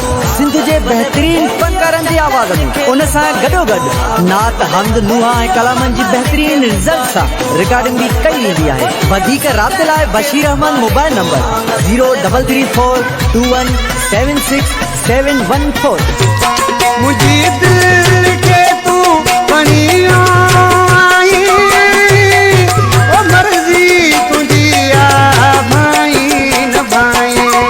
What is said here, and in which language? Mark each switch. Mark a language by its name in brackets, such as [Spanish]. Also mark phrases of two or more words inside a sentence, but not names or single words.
[Sindhi] सिंध जे बहितरीन फनकारनि जी आवाज़ में उन सां गॾोगॾु नात हमद नुहा ऐं कलामनि जी बहितरीन रिज़ल्ट सां रिकॉर्डिंग भी कई वेंदी आहे। वधीक राब्ते लाइ बशीर अहमद मोबाइल नंबर 0334217614। मुझी दिल के तू बणियो आई ओ मर्जी तुझी आ भाई न भाई